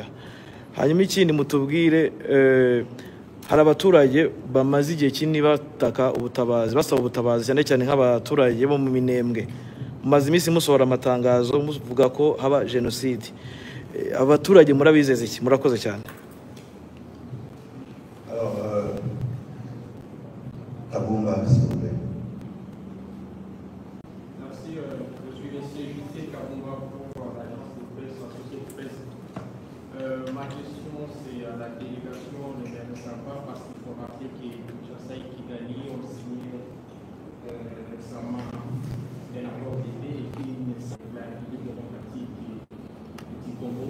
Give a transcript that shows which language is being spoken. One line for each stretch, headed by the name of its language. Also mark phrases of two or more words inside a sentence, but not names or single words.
Kinyarwanda: Hanyuma ikindi mutubwire hari abaturage bamaze igihe kinini bataka ubutabazi, basaba ubutabazi cyane cyane nk'abaturage bo mu Minembwe. Mumaze iminsi musohora amatangazo muvuga ko haba genocide. Abaturage murabizeza iki? Murakoze cyane.
French: Kabumba, s'il vous plaît. Merci, je suis le CJT Kabumba pour l'agence de presse, la société de presse. Ma question c'est à la délégation de Samba parce qu'il faut rappeler que Kinshasa et Kigali ont signé récemment un accord de paix et qui est la République démocratique du Congo.